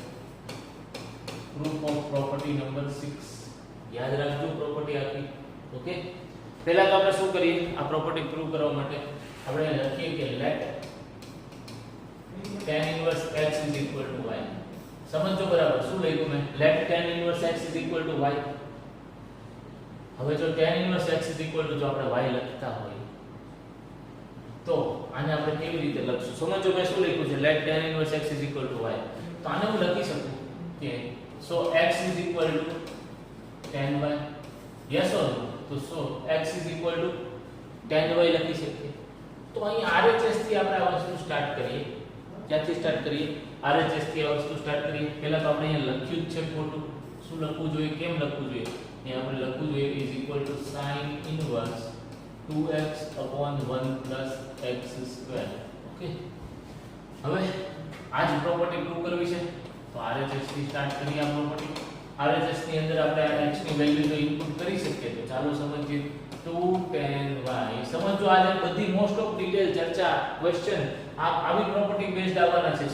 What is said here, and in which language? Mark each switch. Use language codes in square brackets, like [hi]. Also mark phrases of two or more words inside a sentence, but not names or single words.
[en] proof of property number [gu] 6 યાદ રાખજો પ્રોપર્ટી આખી ઓકે પહેલા તો આપણે શું કરીએ આ પ્રોપર્ટી પ્રૂવ કરવા માટે આપણે લખીએ કે [en] let tan inverse x is equal to y [gu] સમજો બરાબર શું લખ્યું મેં [en] let tan inverse x is equal to y [gu] હવે જો [en] tan inverse x is equal to [gu] જો આપણે y લખતા હોય તો આને આપણે કેવી રીતે લખશું સમજો મેં શું લખ્યું છે [en] let tan inverse x is equal to y [gu] તો આને હું લખી શકું કે [en] so x is equal to tan y yes or no [gu] તો [en] so x is equal to tan y [gu] લખી શકીએ તો અહીં RHS થી આપણે આ વસ્તુ સ્ટાર્ટ કરીએ ક્યાંથી સ્ટાર્ટ કરીએ RHS થી આ વસ્તુ સ્ટાર્ટ કરીએ. પહેલા તો આપણે અહીંયા લખ્યું જ છે ખોટું. શું લખવું જોઈએ, કેમ લખવું જોઈએ? અહીંયા આપણે લખવું જોઈએ [en] is equal to sin inverse 2x upon 1 plus x square. [gu] ઓકે, હવે આ જ પ્રોપર્ટી પ્રૂવ કરવી છે તો RHS થી સ્ટાર્ટ કરીએ. આ પ્રોપર્ટી RHS ની અંદર આપણે આ x ની વેલ્યુ જો ઇનપુટ કરી શકીએ તો ચાલો સમજીએ. 2 [en] tan y [gu] સમજો, આજે બધી [en] most of detail [gu] ચર્ચા ક્વેશ્ચન આવી પ્રોપર્ટી બેઝડ આવવાના છે.